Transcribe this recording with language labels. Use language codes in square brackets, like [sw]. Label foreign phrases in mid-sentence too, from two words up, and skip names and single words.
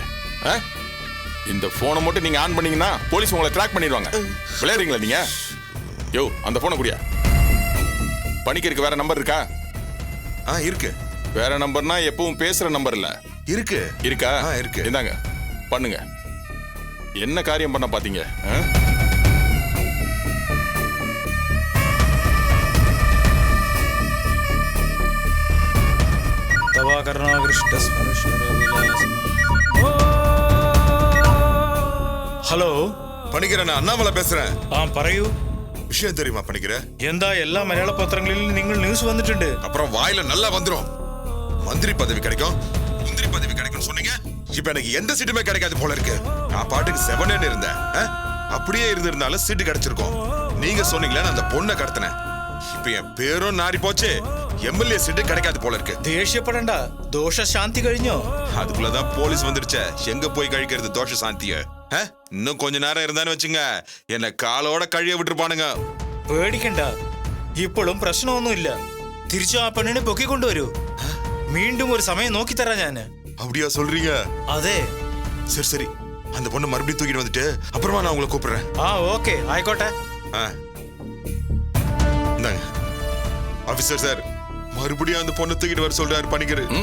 [ta] இந்த போனை மட்டும் நீங்க ஆன் பண்ணீங்கன்னா போலீஸ் உங்களை ட்ராக் பண்ணிடுவாங்க. விளையாடுறீங்களா நீங்க? யோ, அந்த போனை குடியா. பணிக்கருக்கு வேற நம்பர் இருக்கா? இருக்கு. வேற நம்பர்னா எப்பவும் பேசுற நம்பர் இல்ல. இருக்கு. இருக்கா? இருக்கு. இந்தாங்க, பண்ணுங்க. என்ன காரியம் பண்ண பாத்தீங்க? [ml] ഹലോ പണിക്കര, ഞാൻ അണ്ണാമല പേசுறேன். പറയൂ. [ta] விஷயம் தெரியுமா பணிக்கர? [ml] എന്താ എല്ലാ മലയാള പത്രങ്ങളിലും നിങ്ങൾ ന്യൂസ് വന്നിട്ടുണ്ട്. [ta] அப்புறம் வாயில நல்லா வந்துரும். மந்திரி பதவி கிடைக்கும், மந்திரி பதவி கிடைக்கும் சொன்னீங்க. இப்ப எனக்கு எந்த சீட்டுமே கிடைக்காது போல இருக்கு. நான் பாட்டுக்கு செவனேன்னு இருந்தேன். அப்படியே இருந்திருந்தாலும் சீட்டு கிடைச்சிருக்கும். நீங்க சொன்னீங்களே அந்த பொண்ணை கடத்தினேன். இப்ப என் பேரும் நாரி போச்சு. எம்எல்ஏ சீட்டு கிடைக்காது போல இருக்கு. [ml] ദേഷ്യപ്പെടണ്ട, ദോഷ ശാന്തി കഴിഞ്ഞോ? [ta] அதுக்குள்ளதான் போலீஸ் வந்துருச்சே. எங்க போய் கழிக்கிறது தோஷ சாந்திய? இன்னும் கொஞ்ச நேரம் இருந்தான்னு வச்சுங்க, என்ன காலோட கழிய விட்டுருப்பானுங்க. [ml] പേടിക്കണ്ട, ഇപ്പോഴും പ്രശ്നമൊന്നുമില്ല. തിരിച്ചു ആ പെണ്ണിനെ പൊക്കിക്കൊണ്ടുവരൂ. [ta] மீண்டும் ஒரு சமயம் நோக்கி தரேன் ഞാന്. அப்படியா சொல்றீங்க? அதே. சரி சரி, அந்த பொண்ணை மறுபடியும் தூக்கிட்டு வந்துட்டு அப்புறமா நான் உங்களை கூப்பிடுறேன். [ml] ஓகே, ஆயிக்கோട്ടെ. [ta] இந்தாங்க ஆபீசர் சார், மறுபடியும் அந்த பொண்ணை தூக்கிட்டு வர சொல்றாரு பணிக்கரு.